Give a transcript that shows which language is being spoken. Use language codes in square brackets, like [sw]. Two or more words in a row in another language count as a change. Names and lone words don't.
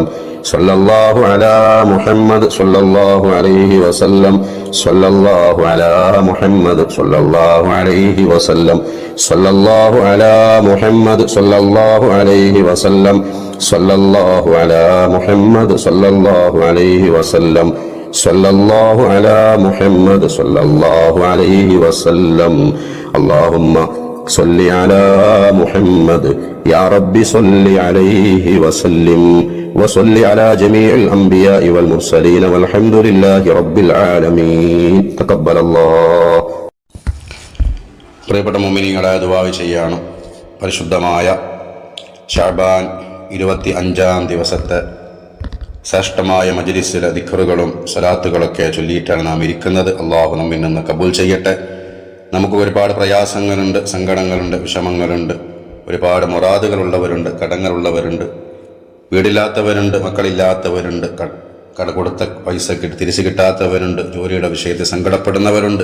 [ar] صلى الله على محمد صلى الله عليه وسلم صلى الله على محمد صلى الله عليه وسلم صلى الله على محمد صلى الله عليه وسلم صلى الله على محمد صلى الله عليه وسلم صلى الله على محمد صلى الله عليه وسلم اللهم صل على محمد يا رب صل عليه وسلم وصل على جميع الأنبياء والمرسلين والحمد لله رب العالمين تقبل الله. [ml] പ്രിയപ്പെട്ട മുഅ്മിനീങ്ങളെ, ദുആ ചെയ്യാണ്. പരിശുദ്ധമായ ശഅബാൻ 25-ാം ദിവസത്തെ ശ്രേഷ്ഠമായ മജ്ലിസിലെ ദിക്റുകളും സ്വലാത്തുകളൊക്കെ ചൊല്ലിയിട്ടാണ് നാം ഇരിക്കുന്നത്. അള്ളാഹു നമ്മിൽ നിന്ന് കബൂൽ ചെയ്യട്ടെ. നമുക്ക് ഒരുപാട് പ്രയാസങ്ങളുണ്ട്, സങ്കടങ്ങളുണ്ട്, വിഷമങ്ങളുണ്ട്, ഒരുപാട് മുറാദുകളുള്ളവരുണ്ട്, കടങ്ങളുള്ളവരുണ്ട്, വീടില്ലാത്തവരുണ്ട്, മക്കളില്ലാത്തവരുണ്ട്, കട കൊടുത്ത പൈസ തിരിച്ചു കിട്ടാത്തവരുണ്ട്, ജോലിയുടെ വിഷയത്തിൽ സങ്കടപ്പെടുന്നവരുണ്ട്.